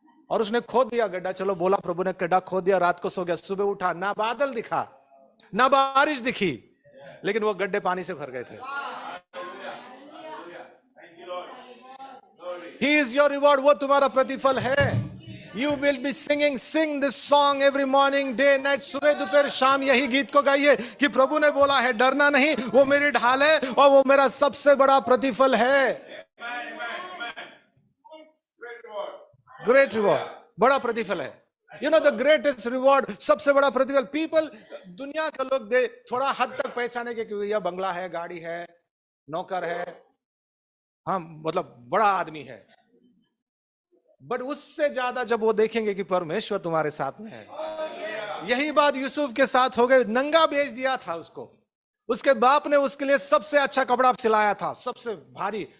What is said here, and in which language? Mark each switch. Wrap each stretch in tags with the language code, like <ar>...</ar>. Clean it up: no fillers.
<hi>और उसने खोद दिया गड्ढा. चलो बोला प्रभु ने, गड्ढा खोद दिया, रात को सो गया. सुबह उठा, ना बादल दिखा ना बारिश दिखी, लेकिन वो गड्ढे पानी से भर गए थे.</hi> <en>He is your reward,</en> <hi>वो तुम्हारा प्रतिफल है.</hi> <en>You will be sing this song every morning, day, night.</en> <hi>सुबह दोपहर शाम यही गीत को गाइए कि प्रभु ने बोला है डरना नहीं, वो मेरी ढाल है और वो मेरा सबसे बड़ा प्रतिफल है.</hi> <en>great reward,</en> <hi>बड़ा प्रतिफल है.</hi> <en>You know the greatest reward,</en> <hi>सबसे बड़ा प्रतिफल. पीपल, दुनिया का लोग दे थोड़ा हद तक पहचाने के कि यह बंगला है, गाड़ी है, नौकर है, हाँ मतलब बड़ा आदमी है. बट उससे ज्यादा जब वो देखेंगे कि परमेश्वर तुम्हारे साथ में है. यही बात यूसुफ के साथ हो गई. नंगा बेच दिया था उसको, उसके बाप ने उसके लिए सबसे अच्छा कपड़ा सिलाया था, सबसे भारी.</hi>